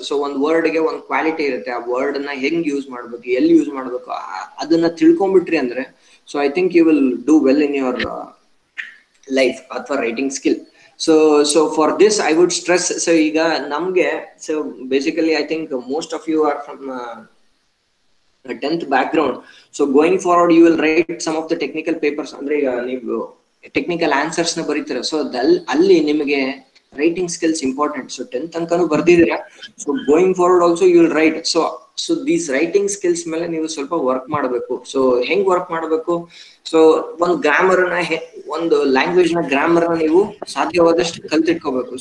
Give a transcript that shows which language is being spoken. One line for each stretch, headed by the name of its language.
Kannada: So ಒಂದ್ word ಗೆ ಒಂದ್ ಕ್ವಾಲಿಟಿ ಇರುತ್ತೆ. ಆ ವರ್ಡ್ ನ ಹೆಂಗ್ ಯೂಸ್ ಮಾಡ್ಬೇಕು, ಎಲ್ಲಿ ಯೂಸ್ ಮಾಡ್ಬೇಕು, ಅದನ್ನ ತಿಳ್ಕೊಂಡ್ಬಿಟ್ರಿ ಅಂದ್ರೆ
English: so I think you will do well in your life
Kannada: ಅಥವಾ writing skill.
English: So for this I would stress. So
Kannada: ಈಗ ನಮ್ಗೆ
English: so basically I think most of you are from a 10th background. So going forward you will write some of the technical papers.
Kannada: ಅಂದ್ರೆ ಈಗ ನೀವು technical answers ನ ಬರೀತೀರ. So ಅಲ್ಲಿ ನಿಮಗೆ writing skills important. So 10th ತನಕನೂ ಬರ್ದಿದ್ದೀರಾ.
English: So going forward also you will write.
Kannada: So these writing skills ಮೇಲೆ ನೀವು ಸ್ವಲ್ಪ ವರ್ಕ್ ಮಾಡಬೇಕು. ಸೊ ಹೆಂಗ್ ವರ್ಕ್ ಮಾಡಬೇಕು? ಸೊ ಒಂದು ಗ್ರಾಮರ್ ನ ಒಂದು ಲ್ಯಾಂಗ್ವೇಜ್ ನ ಗ್ರಾಮರ್ ನ ನೀವು ಸಾಧ್ಯವಾದಷ್ಟು ಕಲ್ತಿಟ್ಕೋಬೇಕು.